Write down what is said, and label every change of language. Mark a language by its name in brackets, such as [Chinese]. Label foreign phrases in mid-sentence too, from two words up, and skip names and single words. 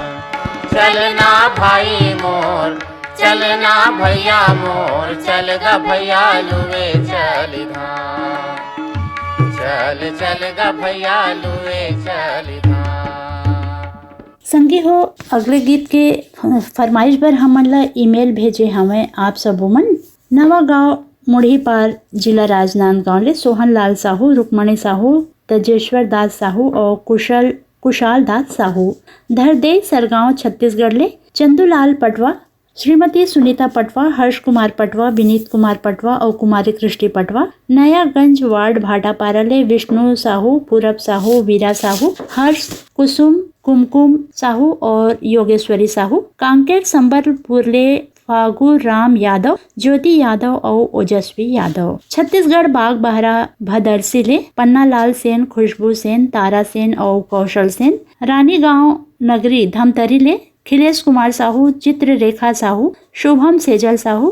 [Chhattisgarhi] चलना भाई मोर, चलना भैया मोर, चल ग भैया लुए चली धार, चल चल ग भैया लुए चली धार। संगी हो अगले गीत के फरमाइश पर हमन ला ईमेल भेजे हमें आप सब मन नवा गांव मुढ़ी पार जिला राजनांदगांव ले सोहन लाल साहू, रुक्मणी साहू, तजेश्वर दास साहू और कुशाल दास साहू, धरदे सरगांव छत्तीसगढ़ ले चंदूलाल पटवा, श्रीमती सुनीता पटवा, हर्ष कुमार पटवा, विनीत कुमार पटवा और कुमारी कृष्टि पटवा, नयागंज वार्ड भाटापारा ले विष्णु साहू, पूरब साहू, वीरा साहू, हर्ष, कुसुम, कुमकुम साहू और योगेश्वरी साहू। कांकेर संबलपुर ले फागु राम यादव, ज्योति यादव और ओजस्वी यादव। छत्तीसगढ़ बाग बहरा भदरसी ले पन्नालाल सेन, खुशबू सेन, तारा सेन और कौशल सेन। रानी गांव नगरी धमतरी ले खिलेश कुमार साहू, चित्ररेखा साहू, शुभम सेजल साहू।